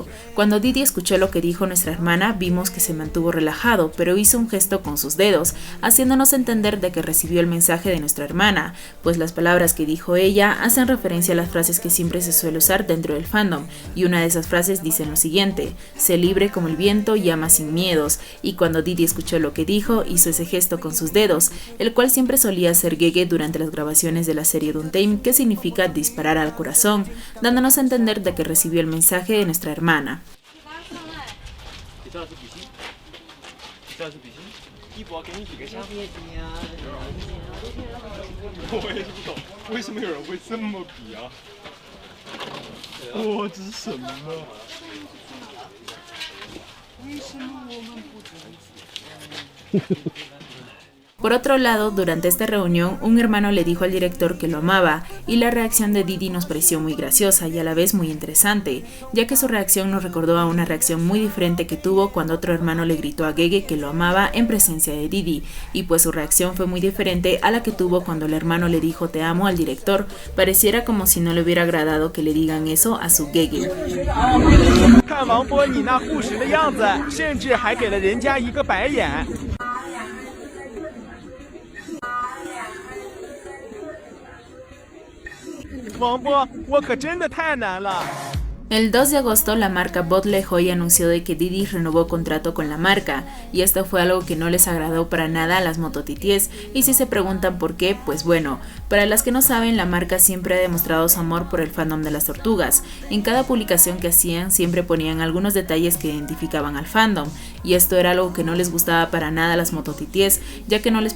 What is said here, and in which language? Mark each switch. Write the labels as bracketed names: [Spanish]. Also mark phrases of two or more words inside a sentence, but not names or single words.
[Spanish] Cuando Didi escuchó lo que dijo nuestra hermana, vimos que se mantuvo relajado, pero hizo un gesto con sus dedos, haciéndonos entender de que recibió el mensaje de nuestra hermana, pues las palabras que dijo ella hacen referencia a las frases que siempre se suele usar dentro del fandom, y una de esas frases dice lo siguiente: sé libre como el viento y ama sin miedos. Y cuando Didi escuchó lo que dijo, hizo ese gesto con sus dedos, el cual siempre solía hacer Gege durante las grabaciones de la serie Duntaim, que significa disparar al corazón, dándonos a entender de que recibió el mensaje de nuestra hermana. [Chinese] 我也不懂为什么有人会这么比啊！哇，这是什么？为什么我们不这样子？ [Spanish] Por otro lado, durante esta reunión, un hermano le dijo al director que lo amaba, y la reacción de Didi nos pareció muy graciosa y a la vez muy interesante, ya que su reacción nos recordó a una reacción muy diferente que tuvo cuando otro hermano le gritó a Gege que lo amaba en presencia de Didi, y pues su reacción fue muy diferente a la que tuvo cuando el hermano le dijo te amo al director. Pareciera como si no le hubiera agradado que le digan eso a su Gege. [Chinese] 看王波你那护食的样子，甚至还给了人家一个白眼。王波，我可真的太难了。 [Spanish] El 2 de agosto la marca Botle Hoy anunció de que Didi renovó contrato con la marca, y esto fue algo que no les agradó para nada a las mototities, y si se preguntan por qué, pues bueno, para las que no saben, la marca siempre ha demostrado su amor por el fandom de las tortugas. En cada publicación que hacían siempre ponían algunos detalles que identificaban al fandom, y esto era algo que no les gustaba para nada a las mototities, ya que no les